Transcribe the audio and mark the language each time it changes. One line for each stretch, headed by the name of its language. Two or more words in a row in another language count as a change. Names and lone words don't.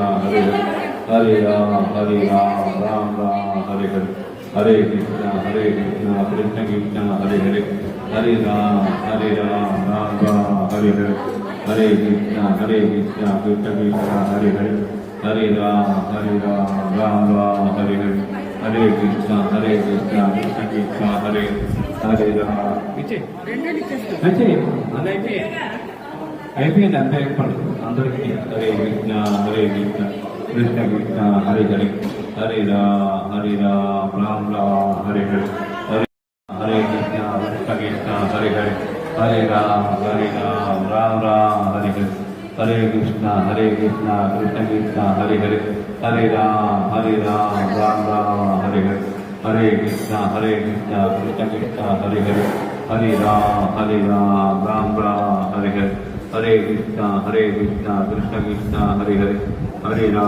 Sanskrit: Hare Hare, Hare Ram, Ram Ram, Hare Hare, Hare Krishna, Krishna Krishna, Hare Hare, Hare Ram, Ram Ram, Hare Hare, Hare Krishna, Krishna Krishna, Hare Hare, Hare Ram, Ram Ram, Hare Hare, Hare Krishna, Krishna Krishna, Hare Hare Ram.
Telugu: అయితే అదైతే అయిపోయింది అంతే అయిపోయింది అందరికీ
Sanskrit: హరే కృష్ణ కృష్ణ కృష్ణ, హరే హరే, హరే రామ్ రామ్ హరే హరే, హరే కృష్ణ కృష్ణ హరే హరే, హరే రామ్ రామ్ హరే హరే, హరే కృష్ణ కృష్ణ కృష్ణ హరే హరే, హరే రామ్ రామ్ హరే హరే, హరే కృష్ణ కృష్ణ కృష్ణ హరే హరే, హరే రామ్ రామ్ హరే హరే, హరే కృష్ణ కృష్ణ కృష్ణ హరే హరే, హరే